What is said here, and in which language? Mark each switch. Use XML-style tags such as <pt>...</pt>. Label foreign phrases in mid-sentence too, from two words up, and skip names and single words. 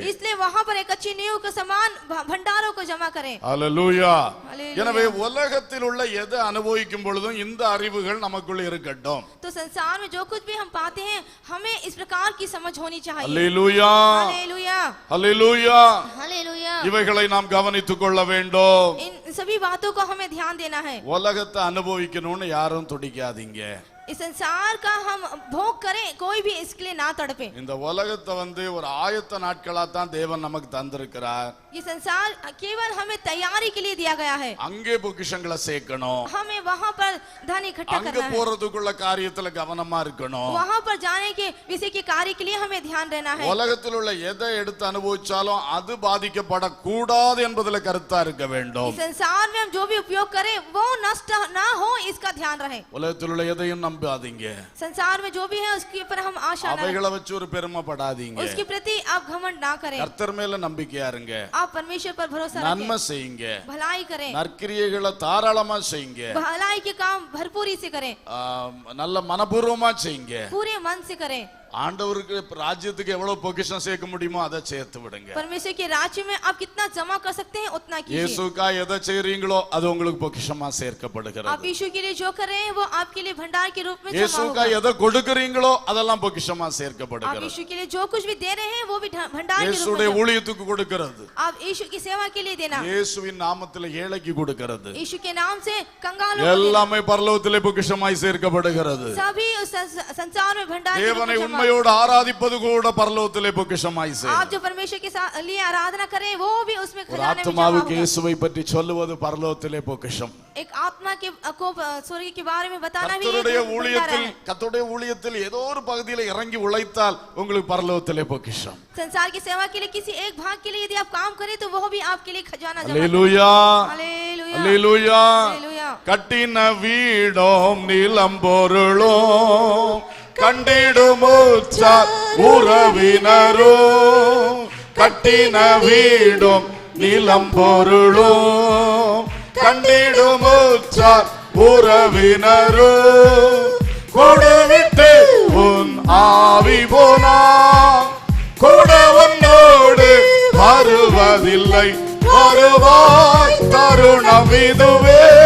<hi>इसलिए वहाँ पर एक अच्छी नींव के समान भंडारों को जमा करें.</hi> <ta>அல்லேலூயா. அல்லேலூயா. எனவே உலகத்தில் உள்ள எதை அனுபவிக்கும் பொழுதும் இந்த அறிவுகள் நமக்குள்ள இருக்கட்டும்.</ta> <hi>तो संसार में जो कुछ भी हम पाते हैं हमें इस प्रकार की समझ होनी चाहिए.</hi> <ta>அல்லேலூயா.</ta> <hi>हालेलुया.</hi> <ta>அல்லேலூயா.</ta> <hi>हालेलुया.</hi> <ta>இவைகளை நாம் கவனித்துக் கொள்ள வேண்டும்.</ta> <hi>इन सभी बातों को हमें ध्यान देना है.</hi> <ta>உலகத்தை அனுபவிக்கணும்னு யாரும் துடிக்காதீங்க.</ta> <hi>इस संसार का हम भोग करें कोई भी इसके लिए ना तड़पे.</hi> <ta>இந்த உலகத்தை ஒரு ஆயத்த நாட்களா தான் தேவன் நமக்கு தந்திருக்கிறார்.</ta> <hi>ये संसार केवल हमें तैयारी के लिए दिया गया है.</hi> <ta>அங்கே பொக்கிஷங்களை சேர்க்கணும்.</ta> <hi>हमें वहाँ पर धन इकट्ठा</hi> <ta>அங்க</ta> <hi>करना है.</hi> <ta>போறதுக்குள்ள காரியத்துல கவனமா இருக்கணும்.</ta> <hi>वहाँ पर जाने के विषय के कार्य के लिए हमें ध्यान देना है.</hi> <ta>உலகத்தில் உள்ள எதை எடுத்து அனுபவிச்சாலும் அது பாதிக்கப்படக்கூடாது என்பதில் கருத்தா இருக்க வேண்டும்.</ta> <hi>इस संसार में हम जो भी उपयोग करें वो नष्ट ना हो इसका ध्यान रहे.</hi> <ta>உலகத்தில் உள்ள எதையும் நம்பாதீங்க.</ta> <hi>संसार में जो भी है उसके ऊपर हम आशा ना</hi> <ta>அவைகளை வச்சு ஒரு பெருமைப்படாதீங்க.</ta> <hi>उसके प्रति आप घमंड ना करें.</hi> <ta>கர்த்தர் மேல நம்பிக்கையா இருங்க.</ta> <hi>आप परमेश्वर पर भरोसा</hi> <ta>நன்மை</ta> <hi>रखें.</hi> <ta>செய்யுங்க.</ta> <hi>भलाई करें.</hi> <ta>நற்கிரியைகளை தாராளமா செய்யுங்க.</ta> <hi>भलाई के काम भरपूरी से करें.</hi> <ta>நல்ல மனப்பூர்வமா செய்யுங்க.</ta> <hi>पूरे मन से करें.</hi> <ta>ஆண்டவருக்கு ராஜ்யத்துக்கு எவ்வளவு பொக்கிஷம் சேர்க்க முடியுமோ அதை சேர்த்து விடுங்க.</ta> <hi>परमेश्वर के राज्य में आप कितना जमा कर सकते हैं उतना कीजिए.</hi> <ta>இயேசுக்காக எதை செய்றீங்களோ அது உங்களுக்கு பொக்கிஷமா சேர்க்கப்படுகிறது.</ta> <hi>आप यीशु के लिए जो कर रहे हैं वो आपके लिए भंडार के रूप में जमा</hi> <ta>இயேசுக்கா</ta> <hi>होगा।</hi> <ta>எதை கொடுக்கறீங்களோ அதெல்லாம் பொக்கிஷமா</ta> <hi>आप</hi> <ta>சேர்க்கப்படுகிறது.</ta> <hi>यीशु के लिए जो कुछ भी दे रहे हैं वो भी भंडार के रूप</hi> <ta>இயேசுடைய</ta> <hi>में</hi> <ta>ஊழியத்துக்கு கொடுக்கிறது,</ta> <hi>आप यीशु की सेवा के लिए देना,</hi> <ta>இயேசுவின் நாமத்தில் ஏழைக்கு கொடுக்கிறது,</ta> <hi>यीशु के नाम से कंगालों को देना,</hi> <ta>எல்லாமே பரலோகத்திலே பொக்கிஷமாய் சேர்க்கப்படுகிறது.</ta> <hi>सभी उस संसार में भंडार के रूप</hi> <ta>தேவனை</ta> <hi>में जमा।</hi> <ta>உண்மையோடு ஆராதிப்பது கூட பரலோகத்திலே பொக்கிஷமாய்</ta> <hi>आप</hi> <ta>சேரும்.</ta> <hi>जो परमेश्वर के लिए आराधना करें वो भी उसमें</hi> <ta>ஒரு</ta> <hi>खजाने में जमा</hi> <ta>ஆத்மாவுக்கு</ta> <hi>होगा।</hi> <ta>இயேசுவை பற்றி சொல்லுவது பரலோகத்திலே பொக்கிஷம்.</ta> <hi>एक आत्मा के को स्वर्ग के बारे में बताना भी</hi> <ta>கர்த்தருடைய</ta> <hi>एक भंडार</hi> <ta>ஊழியத்தில்</ta> <hi>है।</hi> <ta>கர்த்தருடைய ஊழியத்தில் ஏதோ ஒரு பகுதியில இறங்கி உழைத்தால் உங்களுக்கு பரலோகத்திலே பொக்கிஷம்.</ta> <hi>संसार की सेवा के लिए किसी एक भाग के लिए यदि आप काम करें तो वो भी आपके लिए खजाना जमा</hi> <ta>அல்லேலூயா,</ta> <hi>हालेलुया</hi> <ta>அல்லேலூயா.</ta> <hi>हालेलुया।</hi> <ta>கட்டின வீடும் நிலம் பொருளும் கண்டிடுமுற்றார் உறவினரும், கட்டின வீடும் நிலம் பொருளும் கண்டிடுமுற்றார் உறவினரும், கொடுவிட்டு உன் ஆவி போனா கூட உன்னோடு வருவதில்லை, வருவாய் தருணம் இதுவே,</ta>